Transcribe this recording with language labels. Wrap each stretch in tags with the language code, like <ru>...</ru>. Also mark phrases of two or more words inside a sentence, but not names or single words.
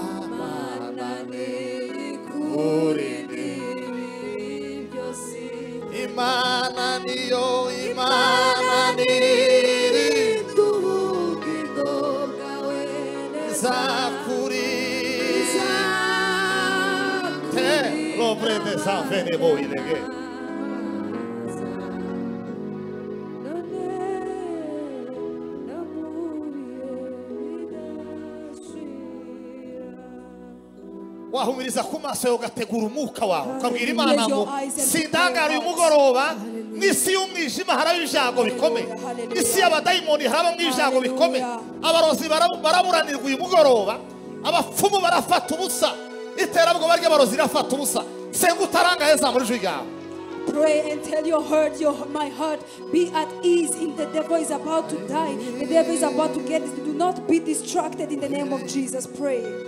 <rw>Mana nikurinda byose Imana niyo Imana nirinda ubugingo bwawe izakurinda te lo prende sa fene voi lege wahumiriza ku maso yawe ugategura umwuka wawe ukabwira Imana ngo sindangara uyu mugoroba n'isi y'umwijima haraba ibyago bikomeye, isi y'abadayimoni haraba ibyago bikomeye, abarozi baraburanirwa uyu mugoroba, abapfumu barafata ubusa, iterabwoba ry'abarozi rirafata ubusa. Senga utarangaye zamura ijwi ryawe.</rw> <en>Pray and tell your heart, my heart, be at ease. In the devil is about to die, the devil is about to get this. Do not be distracted in the name of Jesus. Pray.</en>